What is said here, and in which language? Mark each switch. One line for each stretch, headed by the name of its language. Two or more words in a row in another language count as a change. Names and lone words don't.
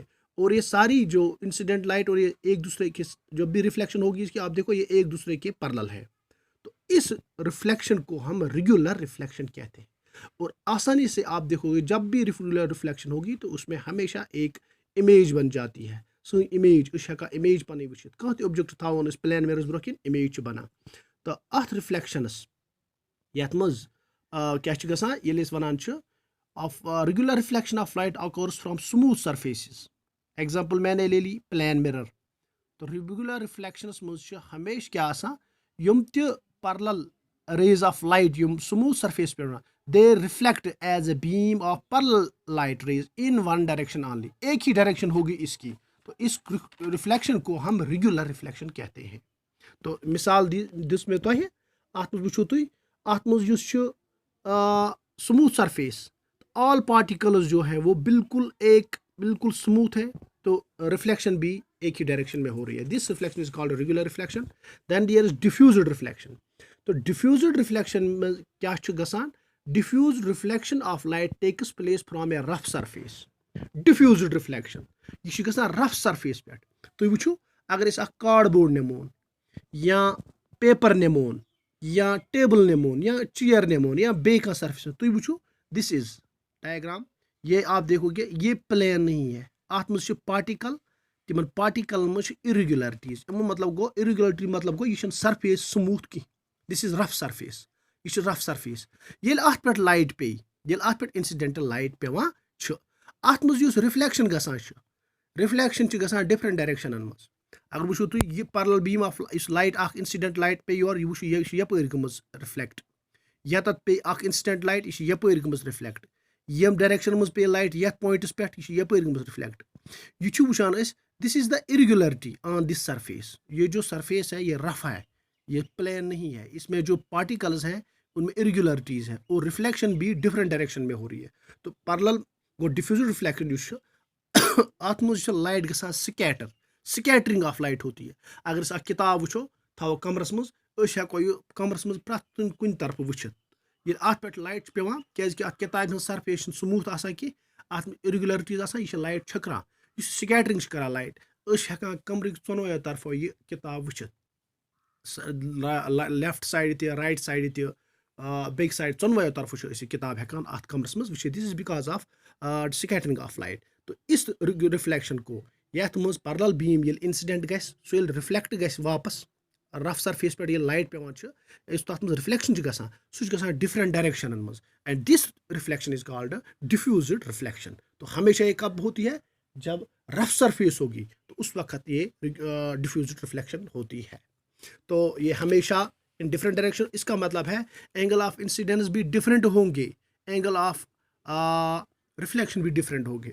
Hindi: और ये सारी जो
English: incident light
Hindi: और ये एक दूसरे के जो भी रिफ्लेक्शन होगी इसकी आप देखो ये एक दूसरे के पैरेलल है, तो इस रिफ्लेक्शन को हम
English: regular reflection
Hindi: कहते हैं। और आसानी से आप देखोगे जब भी
English: regular reflection
Hindi: होगी तो उसमें हमेशा एक इमेज बन जाती है, सो इमेज इमेज
Kashmiri: पन वुचित कह ऑब्जेक्ट थवन प्लेन मेरस ब्रोह इमेज बना, तो अथ रिफ्लेक्शनस यथ मज क्या गसान ये वनान
English: of regular reflection of light occurs from smooth surfaces,
Hindi: एग्जाम्पल मैंने ले ली प्लेन मिरर, तो
Kashmiri: रेगुलर रिफ्लेक्शनस मज हमेशा क्या आसान यम त
English: parallel rays of light
Hindi: यम
English: smooth surface
Hindi: पे
English: they reflect as a beam of parallel light rays in one direction only,
Hindi: एक ही डायरेक्शन होगी इसकी, तो इस रिफ्लेक्शन को हम
English: regular reflection
Hindi: कहते हैं। तो मिसाल दिस में
Kashmiri: तुह अत वो तुम अत मज
English: smooth surface, all particles
Hindi: जो है वो बिल्कुल स्मूथ है, तो रिफ्लेक्शन भी एक ही डायरेक्शन में हो रही है।
English: this reflection is called regular reflection. then there is diffused reflection, तो diffused reflection में
Kashmiri: क्या गसान,
English: diffused reflection of light takes place from a rough surface. diffused reflection
Kashmiri: ये गसान
English: rough surface
Kashmiri: पे, तुम वो अगर कार्डबोर्ड निमोन या पेपर निमोन या टेबल निमोन या चेयर निमोन या बे सरफेस, तुम वो
English: this is diagram,
Hindi: ये आप देखोगे ये प्लेन नहीं है,
Kashmiri: अत मज पार्टिकल, तिमन पार्टिकल मज इरेगुलरिटीज, मतलब गो इरेगुलरिटी मतलब गो ये सरफेस स्मूथ की,
English: this is rough surface,
Kashmiri: ये
English: rough surface.
Kashmiri: ये अत पे लाइट पे, ये अत पे
English: incidental light
Kashmiri: पेवान अत मज रिफ्लेक्शन गसान, रिफ्लेक्शन गसान
English: different direction
Kashmiri: मज। अगर वो तुम ये
English: parallel beam of this light incident light
Kashmiri: पे योर ये यपर गमज रिफ्लेक्ट, या तत पे
English: incident light
Kashmiri: ये यपर गमज रिफ्लेक्ट, यम डायरेक्शन मज पे लाइट ये पॉइंटस पे यपर गमज रिफ्लेक्ट, ये वुचान
English: this is the irregularity on this surface.
Hindi: ये जो सरफेस है ये रफ है, ये प्लेन नहीं है, इसमें जो पार्टिकल्स हैं उनमें इरेगुलरिटीज है और रिफ्लेक्शन भी
English: different direction
Hindi: में हो रही है।
Kashmiri: तो पैरेलल गो
English: diffused reflection
Kashmiri: अत मज लाइट गसान
English: scattering of light
Hindi: होती है।
Kashmiri: अगर किताब वो थो कमरस मज हेको यह कमरस मज प्रथ कुन तरफ वुचित, ये अत पे लाइट पेवान क्या किताब हज सरफेस स्मूथ आसान कि अत इरेगुलरिटीज आसान, यह लाइट छकरान, यह स्कैटरिंग करा लाइट, हेकान कमर चोनवो तरफो यह किताब वुचित,
English: left side
Kashmiri: त
English: right side
Kashmiri: त
English: back side
Kashmiri: चोनवो तरफो किताब हेकान अत कमरस मज वुचित,
English: this is because of scattering of light.
Hindi: तो इस रिफ्लेक्शन को
Kashmiri: यथ मज
English: parallel beam
Kashmiri: ये इंसिडेंट गस सो रिफ्लेक्ट गस वापस
English: rough surface
Kashmiri: पे ये लाइट पेवान तथ मज रिफ्लेक्शन गसान सह गसान
English: different direction
Kashmiri: मज,
English: and this reflection is called diffused reflection.
Hindi: तो हमेशा ये कब होती है, जब
English: rough surface
Hindi: होगी तो उस वक्त ये
English: diffused reflection
Hindi: होती है। तो ये हमेशा
English: in different direction,
Hindi: इसका मतलब है
English: angle of incidence
Hindi: भी डिफरेंट होंगे,
English: angle of reflection
Hindi: भी डिफरेंट होंगे।